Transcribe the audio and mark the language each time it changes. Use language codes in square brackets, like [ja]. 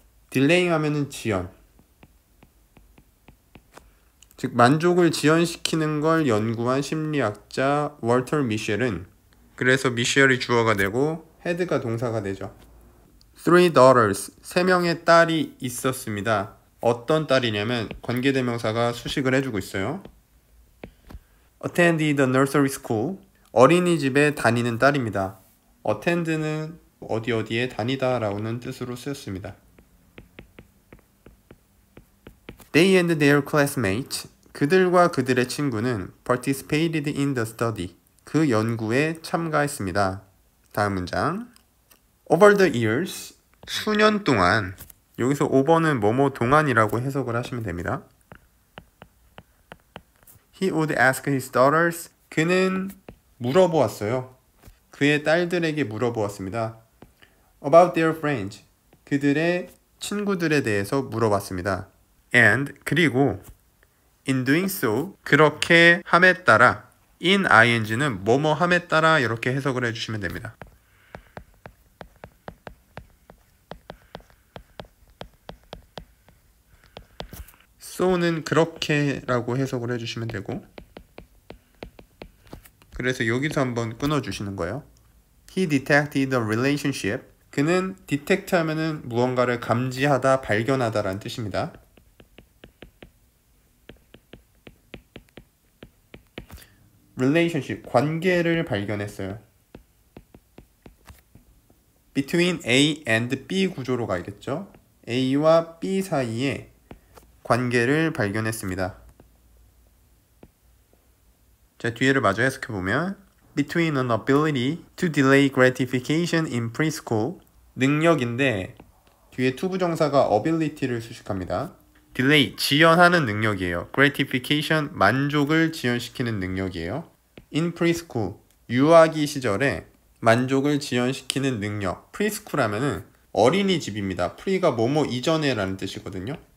[ko] delaying 하면은 지연, 즉 만족을 지연시키는 걸 연구한 심리학자 월터 미셸은, 그래서 미셸이 주어가 되고 had가 동사가 되죠. [en] 3 daughters, [ko] 3명의 딸이 있었습니다. 어떤 딸이냐면 관계대명사가 수식을 해주고 있어요. [en] attended the nursery school, [ko] 어린이집에 다니는 딸입니다. attend는 어디에 다니다 라는 뜻으로 쓰였습니다. [en] They and their classmates, [ko] 그들과 그들의 친구는 [en] participated in the study, [ko] 그 연구에 참가했습니다. 다음 문장. [en] Over the years, [ko] 수년 동안 여기서 5번은 뭐뭐 동안이라고 해석을 하시면 됩니다. [en] He would ask his daughters. [ko] 그는 물어보았어요. 그의 딸들에게 물어보았습니다. [en] About their friends. [ko] 그들의 친구들에 대해서 물어봤습니다. [en] And [ko] 그리고 [en] in doing so. [ko] 그렇게 함에 따라 in ing는 뭐뭐 함에 따라 이렇게 해석을 해주시면 됩니다. so는 그렇게라고 해석을 해주시면 되고, 그래서 여기서 한번 끊어주시는 거예요. [en] He detected a relationship. [ko] 그는 detect 하면은 무언가를 감지하다, 발견하다 라는 뜻입니다. relationship, 관계를 발견했어요. [en] between A and B [ko] 구조로 가겠죠. A와 B 사이에 관계를 발견했습니다. 자, 뒤에를 마저 해석해보면 [en] between an ability to delay gratification in preschool. [ko] 능력인데 뒤에 투부정사가 ability를 수식합니다. delay, 지연하는 능력이에요. gratification, 만족을 지연시키는 능력이에요. [en] in preschool, [ko] 유아기 시절에 만족을 지연시키는 능력. preschool 하면은 어린이집입니다. pre가 뭐뭐 이전에 라는 뜻이거든요.